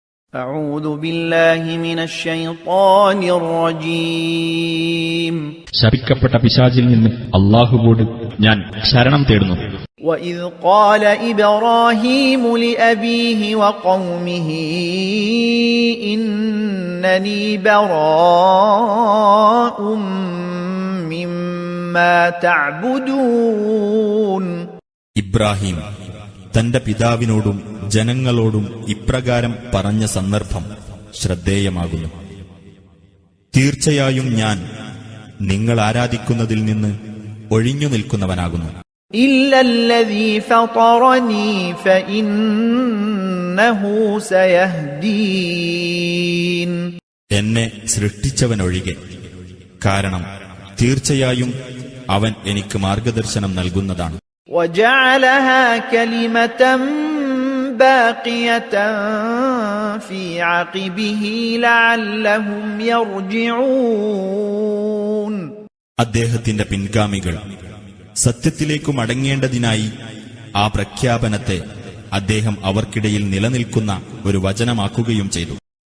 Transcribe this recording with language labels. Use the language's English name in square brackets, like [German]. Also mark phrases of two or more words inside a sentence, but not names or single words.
[Arabic] أعوذ بالله من الشيطان الرجيم [Malayalam] ശപിക്കപ്പെട്ട പിശാചിൽ നിന്ന് അല്ലാഹുവോട് ഞാൻ ശരണം തേടുന്നു. [Arabic] وإذ قال إبراهيم لأبيه وقومه إنني براء مما تعبدون. [Malayalam] ഇബ്രാഹിം തന്റെ പിതാവിനോടും ജനങ്ങളോടും ഇപ്രകാരം പറഞ്ഞ സന്ദർഭം ശ്രദ്ധേയമാകുന്നു. തീർച്ചയായും ഞാൻ നിങ്ങൾ ആരാധിക്കുന്നതിൽ നിന്ന് ഒഴിഞ്ഞു നിൽക്കുന്നവനാകുന്നു. [Arabic] إلا الذي فطرني فإنه سيهدين. [Malayalam] എന്നെ സൃഷ്ടിച്ചവനൊഴികെ, കാരണം തീർച്ചയായും അവൻ എനിക്ക് മാർഗദർശനം നൽകുന്നതാണ്. [Arabic] وجعلها كلمة باقية في عقبه لعلهم يرجعون. [Malayalam] അദ്ദേഹത്തിന്റെ പിൻഗാമികൾ സത്യത്തിലേക്കു മടങ്ങേണ്ടതിനായി ആ പ്രഖ്യാപനത്തെ അദ്ദേഹം അവർക്കിടയിൽ നിലനിൽക്കുന്ന ഒരു വചനമാക്കുകയും ചെയ്തു.